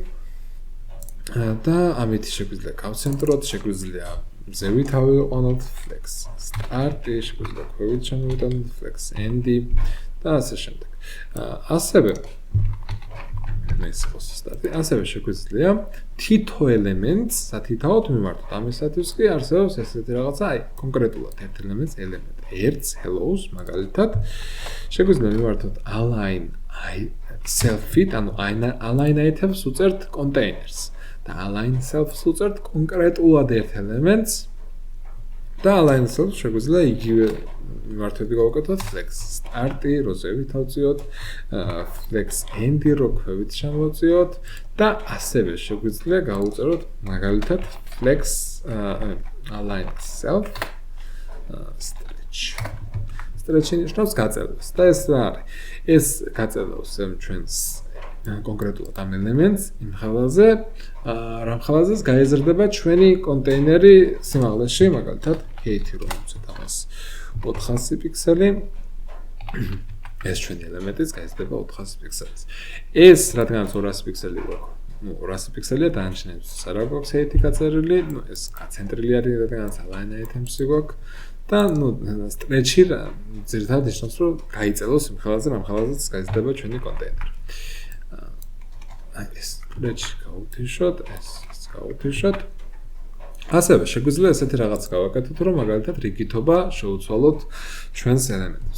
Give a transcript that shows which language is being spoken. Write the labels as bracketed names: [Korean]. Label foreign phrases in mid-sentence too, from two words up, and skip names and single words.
[Georgian] და ამით შეგვიძლია გავცენტროთ, შეგვიძლია მზევით ავიყვანოთ [English] flex start- [Georgian] ი, შეგვიძლია ქვევით შემოვიტანოთ [English] flex end- [Georgian] ი და ასე შემდეგ. ასევე ასევე შეგვიძლია თითო ელემენტს სათითაოდ მიმართოთ. ამისათვის კი არსებობს ესეთი რაღაცა, აი, კონკრეტულად ერთ ელემენტს, ელემენტ 1-ს, hello-ს, მაგალითად, შეგვიძლია მიმართოთ [English] align self- [Georgian] ით, ანუ [English] align items [Georgian] უწერთ containers და [English] align self- [Georgian] ს უწერთ კონკრეტულად ერთ ელემენტს და [English] align self- [Georgian] ს შეგვიძლია იგივე მიმართვები გავაკეთოთ, [English] flex start- [Georgian] ი, როზევით ავწიოთ, [English] flex end- [Georgian] ი, რო ქვევით შემოვწიოთ და ასევე შეგვიძლია გავუწეროთ მაგალითად [English] flex align self stretch. [Georgian] Stretch-ი ნიშნავს გაწელვას და ეს რა არის? ეს გაწელვავს ჩვენს კონკრეტულად ამ ელემენტს იმ ხალხზე, რამ ხალხზეც გაიზრდება ჩვენი კონტეინერი სიმაღლეში, მაგალითად height-ი რომ უწევთ ამას 400 პიქსელი. ეს ჩვენი ელემენტიც გაიზრდება 400 პიქსელს. ეს რადგანაც 200 პიქსელი გვაქვს, 200 პიქსელია დანარჩენებს არ აქვს height-ი გაწერილი, ეს გაცენტრილი არის, რადგანაც [English] align items- [Georgian] ი გვაქვს და stretch-ი ძირითადად ნიშნავს, რომ გაიწელოს იმ ხალხზე, რამ ხალხზეც გაიზრდება ჩვენი კონტეინერი. ეს stretch გავუთიშოთ, ეს გავუთიშოთ. ასევე შეგვიძლია ესეთი რაღაც გავაკეთოთ, რომ მაგალითად რიგითობა შევუცვალოთ ჩვენს ელემენტებს.